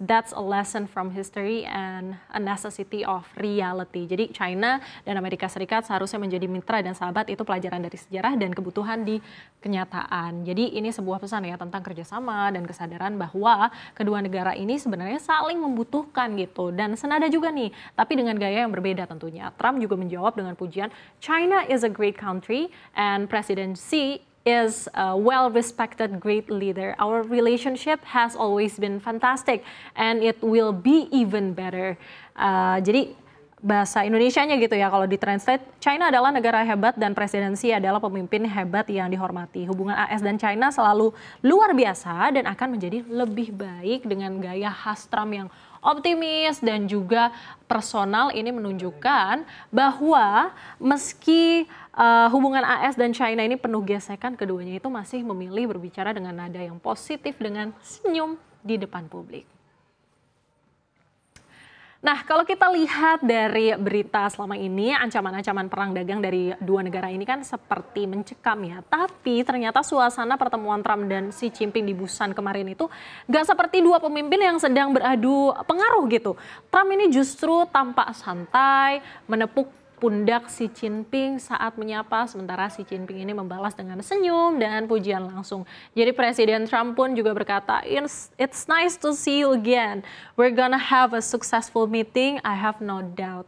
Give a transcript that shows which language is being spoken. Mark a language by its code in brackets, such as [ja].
[en] That's a lesson from history and a necessity of reality. [id] Jadi China dan Amerika Serikat seharusnya menjadi mitra dan sahabat, itu pelajaran dari sejarah dan kebutuhan di kenyataan. Jadi ini sebuah pesan ya tentang kerjasama dan kesadaran bahwa kedua negara ini sebenarnya saling membutuhkan gitu. Dan senada juga nih, tapi dengan gaya yang berbeda tentunya. Trump juga menjawab dengan pujian, [en] China is a great country and President Xi is a well-respected great leader. Our relationship has always been fantastic and it will be even better. [id] Jadi bahasa Indonesianya gitu ya kalau ditranslate, China adalah negara hebat dan Presiden Xi adalah pemimpin hebat yang dihormati. Hubungan AS dan China selalu luar biasa dan akan menjadi lebih baik dengan gaya khas Trump yang optimis dan juga personal. Ini menunjukkan bahwa meski hubungan AS dan China ini penuh gesekan, keduanya itu masih memilih berbicara dengan nada yang positif dengan senyum di depan publik. Nah, kalau kita lihat dari berita selama ini, ancaman-ancaman perang dagang dari dua negara ini kan seperti mencekam ya. Tapi ternyata suasana pertemuan Trump dan Xi Jinping di Busan kemarin itu gak seperti dua pemimpin yang sedang beradu pengaruh gitu. Trump ini justru tampak santai, menepuk pundak Xi Jinping saat menyapa, sementara Xi Jinping ini membalas dengan senyum dan pujian langsung. Jadi Presiden Trump pun juga berkata, [en] "It's nice to see you again. We're gonna have a successful meeting, I have no doubt."